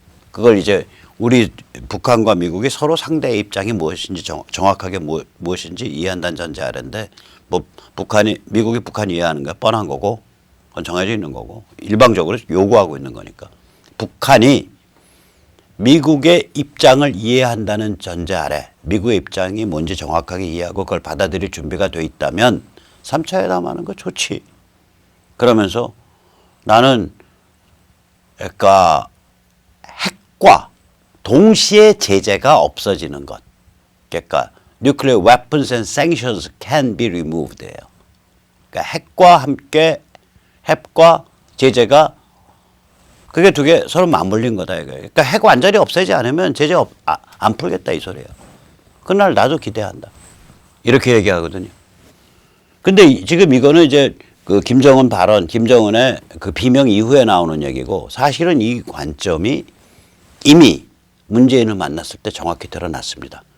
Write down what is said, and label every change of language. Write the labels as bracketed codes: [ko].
[ko] 그걸 이제 우리 북한과 미국이 서로 상대의 입장이 무엇인지 정확하게 무엇인지 이해한다는 전제 아래인데 뭐 미국이 북한 이해하는 게 뻔한 거고 그건 정해져 있는 거고 일방적으로 요구하고 있는 거니까 북한이 미국의 입장을 이해한다는 전제 아래 미국의 입장이 뭔지 정확하게 이해하고 그걸 받아들일 준비가 돼 있다면 3차 회담하는 거 좋지. 그러면서 나는 그러니까 핵과 동시에 제재가 없어지는 것. [en] 그러니까 nuclear weapons and sanctions can be removed예요. [ko] 그러니까 핵과 제재가 그게 두 개 서로 맞물린 거다 이거예요. 그러니까 핵 완전히 없애지 않으면 제재 안 풀겠다 이 소리예요. 그날 나도 기대한다. 이렇게 얘기하거든요. 근데 지금 이거는 이제 그 김정은 발언, 김정은의 그 비명 이후에 나오는 얘기고 사실은 이 관점이 이미 문재인을 만났을 때 정확히 드러났습니다.